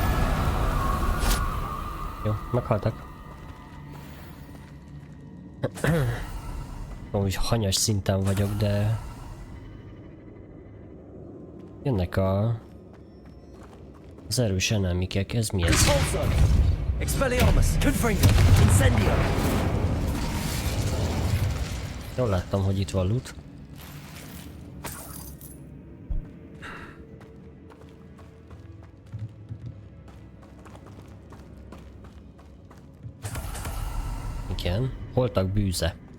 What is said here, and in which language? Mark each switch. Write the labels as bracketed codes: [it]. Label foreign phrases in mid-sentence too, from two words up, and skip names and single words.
[hu] Jó, meghaltak. Úgy hanyas szinten vagyok, de... Jönnek az erős enemikek, ez mi ez? Expelliarmus! Confringo! Incendio! Jól láttam, hogy itt van loot. Igen, holtak bűze.